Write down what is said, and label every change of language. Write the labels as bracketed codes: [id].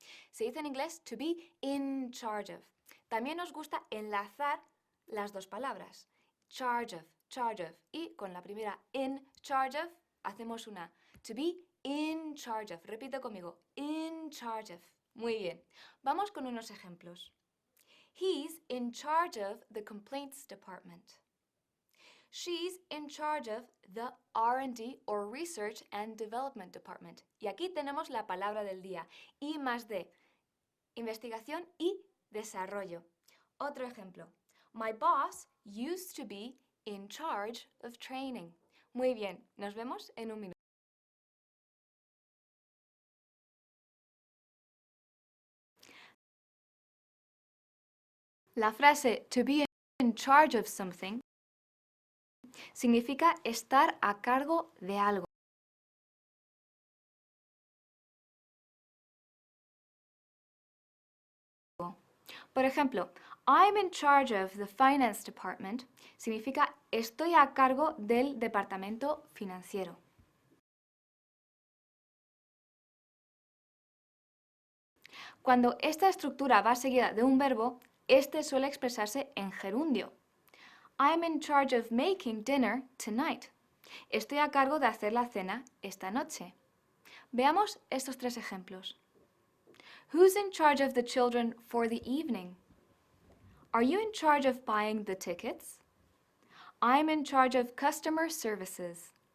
[es] Se dice en inglés [en] to be in charge of. [es] También nos gusta enlazar las dos palabras. [en] Charge of. [es] Y con la primera [en] in charge of [es] hacemos una [en] to be in charge of. [es] Repite conmigo. [en] In charge of. [es] Muy bien. Vamos con unos ejemplos. [en] He's in charge of the complaints department. She's in charge of the R&D or Research and Development Department. [es] Y aquí tenemos la palabra del día. I más D. Investigación y desarrollo. Otro ejemplo. [en] My boss used to be in charge of training. [es] Muy bien, nos vemos en un minuto. La frase [en] to be in charge of something [es] significa estar a cargo de algo. Por ejemplo, [en] I'm in charge of the finance department [es] significa estoy a cargo del departamento financiero. Cuando esta estructura va seguida de un verbo, este suele expresarse en gerundio. [en] I'm in charge of making dinner tonight. [es] Estoy a cargo de hacer la cena esta noche. Veamos estos tres ejemplos. [en] Who's in charge of the children for the evening? Are you in charge of buying the tickets? I'm in charge of customer services.